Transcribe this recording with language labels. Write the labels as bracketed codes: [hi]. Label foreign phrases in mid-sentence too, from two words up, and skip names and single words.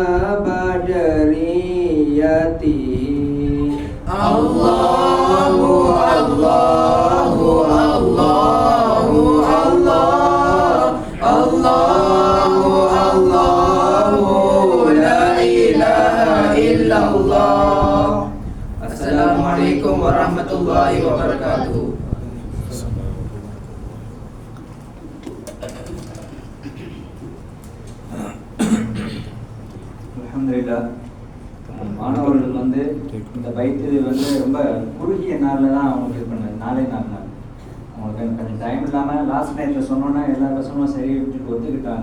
[ar] بدريته الله الله الله الله الله لا إله إلا الله. السلام عليكم ورحمة الله وبركاته. [ta] அல்ஹம்துலில்லாஹ். மாணவர்கள் இந்த பைத்து ரொம்ப குறுகிய நாளில் தான் அவங்களுக்கு இது பண்ணது, நாளே நாள் அவங்களுக்கு கொஞ்சம் டைம் இல்லாமல் [en] last nightil [ta] சொன்னோன்னா எல்லா பசங்களும் சரி விட்டுட்டு ஒத்துக்கிட்டாங்க.